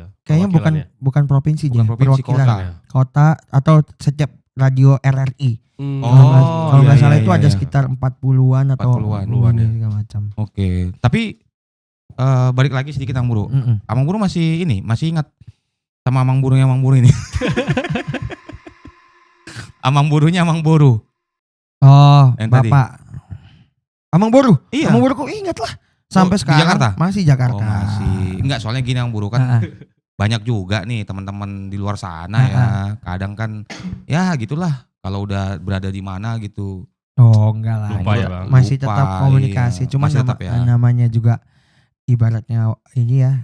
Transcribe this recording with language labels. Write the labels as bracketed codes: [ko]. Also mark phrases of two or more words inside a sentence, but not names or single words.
[id] Kayaknya bukan provinsi, perwakilan kota atau setiap radio RRI. Kalau nggak salah itu ada sekitar 40-an atau 40-an segala macam. Tapi balik lagi sedikit Amang Buru. Amang Buru masih ingat sama Amang Burunya Amang Buru ini. Amang Burunya Amang Boru. Yang Bapak tadi. Amang Boru. Iya. Amang Boru kok ingat lah. Sampai sekarang Jakarta? Masih Jakarta. Masih. Enggak, soalnya gini Amang Boru kan banyak juga nih teman-teman di luar sana ya. Kadang kan ya gitulah kalau udah berada di mana gitu. Enggak lah. Lupa ya Bang. Masih tetap komunikasi. Cuma namanya juga ibaratnya ini ya.